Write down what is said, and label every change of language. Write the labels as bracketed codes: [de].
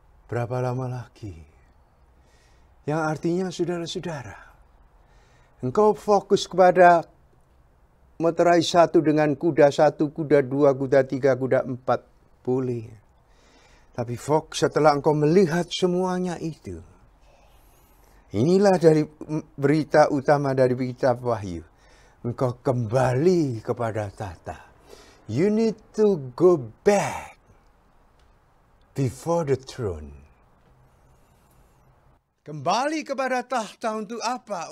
[id] Berapa lama lagi?" Yang artinya, saudara-saudara, engkau fokus kepada meterai 1 dengan kuda 1, kuda 2, kuda 3, kuda 4. Boleh. Tapi setelah engkau melihat semuanya itu, inilah dari berita utama dari kitab Wahyu. Engkau kembali kepada tahta. [en] You need to go back before the throne. [id] Kembali kepada tahta untuk apa?